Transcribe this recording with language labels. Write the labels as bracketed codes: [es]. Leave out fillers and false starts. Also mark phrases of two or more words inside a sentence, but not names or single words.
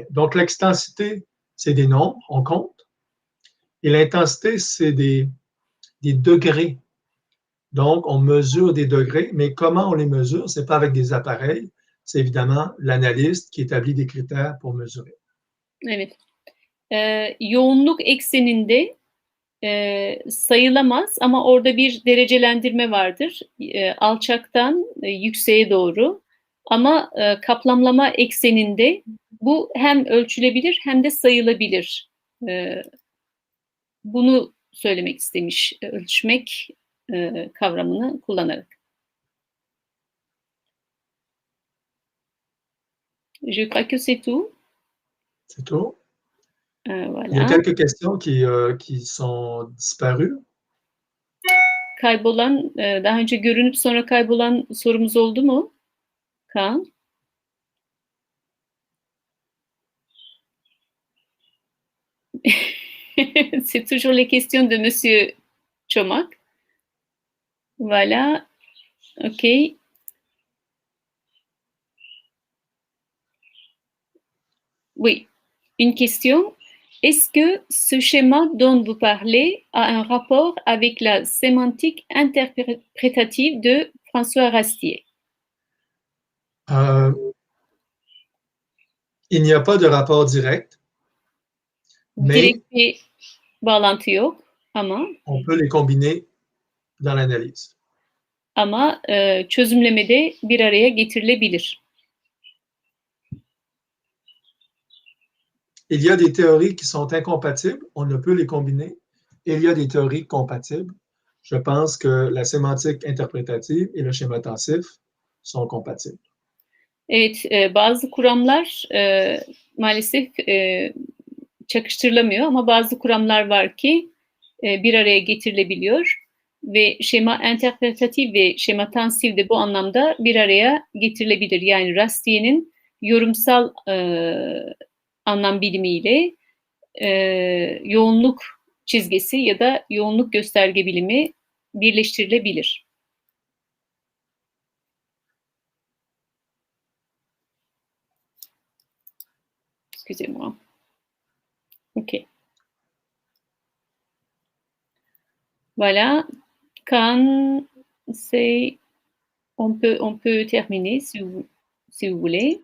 [fr] Donc l'extensité, c'est des nombres, on compte. Et l'intensité, c'est des degrés. Donc, on mesure des degrés, mais comment on les mesure? Ce n'est pas avec des appareils, c'est évidemment l'analyste qui établit des critères pour mesurer. [tr] Evet. Yoğunluk ekseninde sayılamaz ama orada bir derecelendirme vardır. Alçaktan yükseğe doğru. Ama kaplamlama ekseninde bu hem ölçülebilir hem de sayılabilir. Bunu söylemek istemiş, ölçmek kavramını kullanarak. [fr] Je crois que c'est tout. C'est tout. Voilà. Il y a quelques questions qui sont disparues. [tr] kaybolan, daha önce görünüp sonra kaybolan sorumuz oldu mu? Kaan? [fr] C'est toujours les questions de Monsieur Çomak. Voilà. OK. Oui. Une question. Est-ce que ce schéma dont vous parlez a un rapport avec la sémantique interprétative de François Rastier? Il n'y a pas de rapport direct, mais [tr] Direkt bir bağlantı yok ama [fr] on peut les combiner dans l'analyse. [tr] Çözümlemede bir araya getirilebilir. [fr] Il y a des théories qui sont incompatibles, on ne peut les combiner. Et il y a des théories compatibles. Je pense que la sémantique interprétative et le schéma tensif sont compatibles. [tr] Evet, bazı kuramlar maalesef çakıştırılamıyor ama bazı kuramlar var ki bir araya getirilebiliyor ve şema interpretatif ve şema tansif de bu anlamda bir araya getirilebilir. Yani Rastier'in yorumsal anlam bilimiyle yoğunluk çizgisi ya da yoğunluk gösterge bilimi birleştirilebilir. [fr] Excusez-moi. OK. Voilà. Quand c'est, on peut terminer si vous voulez.